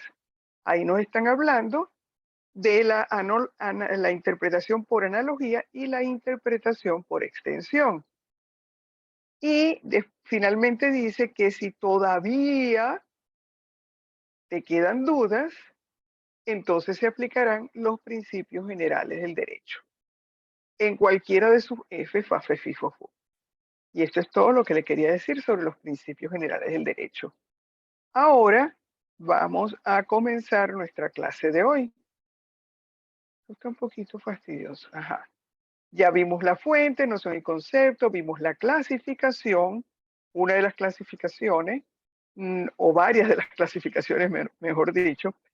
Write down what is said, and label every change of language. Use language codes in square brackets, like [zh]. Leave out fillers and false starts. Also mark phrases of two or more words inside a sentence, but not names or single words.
[es] Ahí nos están hablando de la interpretación por analogía y la interpretación por extensión. Y finalmente dice que si todavía te quedan dudas, entonces se aplicarán los principios generales del derecho en cualquiera de sus F, fa, fe, fi, fo, fu. Y esto es todo lo que le quería decir sobre los principios generales del derecho. Ahora vamos a comenzar nuestra clase de hoy. Está un poquito fastidioso. Ajá. Ya vimos la fuente, noción y concepto, vimos la clasificación, una de las clasificaciones, o varias de las clasificaciones, mejor dicho.